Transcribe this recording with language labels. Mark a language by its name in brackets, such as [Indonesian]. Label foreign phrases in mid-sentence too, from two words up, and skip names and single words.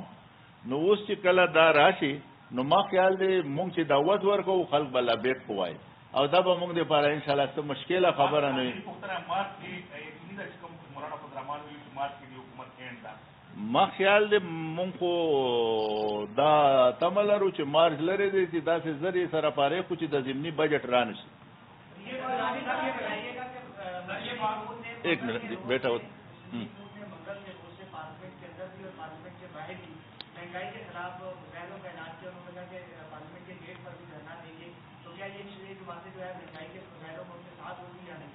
[Pashto] نو اوس چې کله دا راشي نو ما خیال دی مونږ چې دعوت ورکوو خلک به لبیک کووایي او دا به مونږ دپاره انشاءالله څه مشکله خبره نه وي. ما خیال دی مونږ خو دا تمه لرو چې مارچ لرې دی چې داسې زر یې سره پارې کړو چې د ضمني بجټ را نشي. [Urdu] ایک منٹ بیٹا مہنگائی کے خلاف مظاہروں کا اعلان کیا، انہوں نے کہا کہ پارلیمنٹ کے گیٹ پر بھی دھرنا دیں گے، تو کیا یہ جماعتیں جو ہے مہنگائی کے مظاہروں میں ان کے ساتھ ہوگی یا نہیں؟